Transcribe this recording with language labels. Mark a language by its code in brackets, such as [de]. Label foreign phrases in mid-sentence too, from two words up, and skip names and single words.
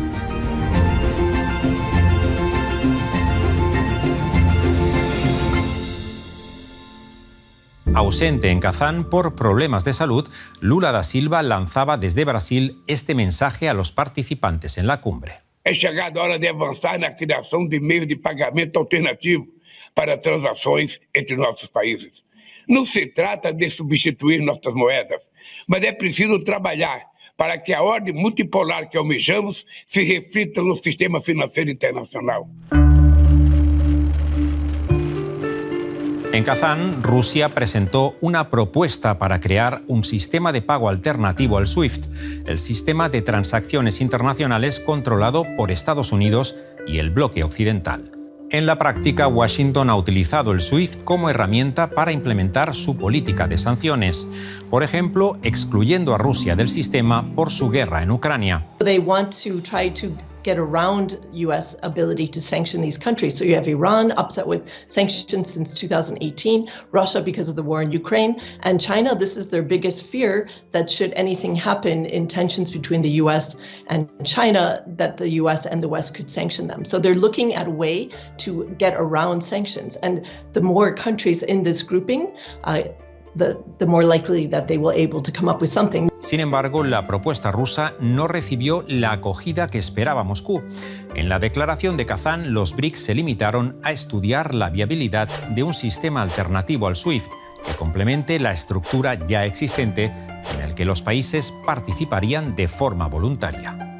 [es] Ausente en Kazán por problemas de salud, Lula da Silva lanzaba desde Brasil este mensaje a los participantes en la cumbre. [pt] É chegada a hora de avançar na criação de meios de pagamento alternativo para transações entre nossos países. Não se trata de substituir nossas moedas, mas é preciso trabalhar para que a ordem multipolar que almejamos se reflita no sistema financeiro internacional. [es] En Kazán, Rusia presentó una propuesta para crear un sistema de pago alternativo al SWIFT, el sistema de transacciones internacionales controlado por Estados Unidos y el bloque occidental. En la práctica, Washington ha utilizado el SWIFT como herramienta para implementar su política de sanciones, por ejemplo, excluyendo a Rusia del sistema por su guerra en Ucrania. [en] They want to try to get around U.S. ability to sanction these countries. So you have Iran upset with sanctions since 2018, Russia because of the war in Ukraine, and China. This is their biggest fear, that should anything happen in tensions between the U.S. and China, that the U.S. and the West could sanction them. So they're looking at a way to get around sanctions. And the more countries in this grouping, the more likely that they will able to come up with something. [es] Sin embargo, la propuesta rusa no recibió la acogida que esperaba Moscú. En la declaración de Kazán, los BRICS se limitaron a estudiar la viabilidad de un sistema alternativo al SWIFT que complemente la estructura ya existente en el que los países participarían de forma voluntaria.